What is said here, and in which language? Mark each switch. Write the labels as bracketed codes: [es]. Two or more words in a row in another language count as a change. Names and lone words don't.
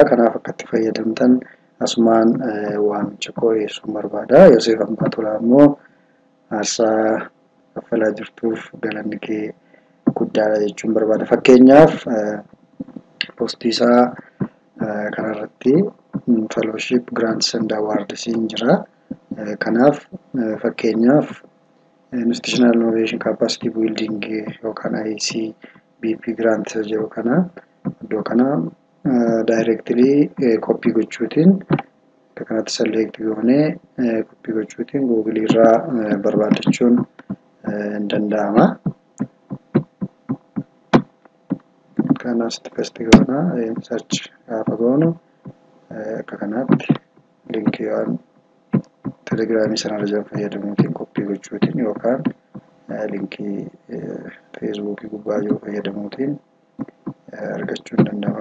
[om] Kanaaf akka itti fayyadamtan asumaan waamicha koo dhiyeessuun barbaada. Yoosef Hambaa Tolaa immoo aarsaa kaffalaa jirtuuf galanni kee guddaadha jechuun barbaada. Fakkeenyaaf poostii isaa kanarratti [en] fellowship grants and awards [om] jira. Kanaaf fakkeenyaaf [en] institutional innovation capacity building [om] yookaan ICBP grant jedhu kana iddoo kana [en] directly copy [om] gochuutiin akka kanatti select goonee copy gochuutiin Google irraa barbaadachuun hin danda'ama. Kanas paste goona search gaafa goonu akka kanatti linkiiwwan telegiraamii sanarra jiran fayyadamuutiin copy gochuutiin yookaan linkii feesbuukii gubbaa jiru fayyadamuutiin argachuun danda'ama.